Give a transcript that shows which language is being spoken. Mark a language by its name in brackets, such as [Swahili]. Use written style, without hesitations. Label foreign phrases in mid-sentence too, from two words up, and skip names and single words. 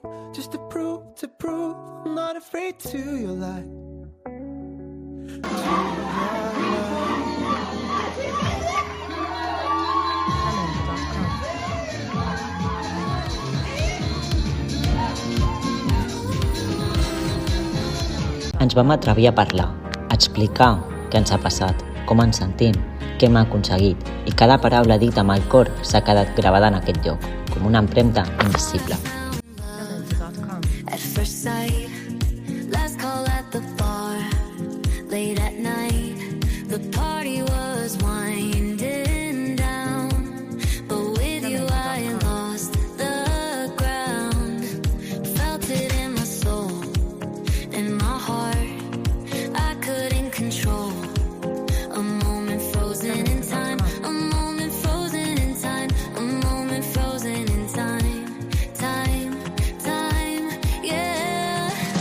[English] Just to prove, I'm not afraid to your light. [Catalan] Ens vam atrevir a parlar, a explicar què ens ha passat, com ens sentim, què hem aconseguit, i cada paraula dita amb el cor s'ha quedat gravada en aquest lloc, com una empremta invisible. [English] At first sight, last call at the bar, late at night, the party was winding down, but with you I lost the ground, felt it in my soul, in my heart, I couldn't control, a moment frozen in time, a moment frozen in time, a moment frozen in time, time, yeah.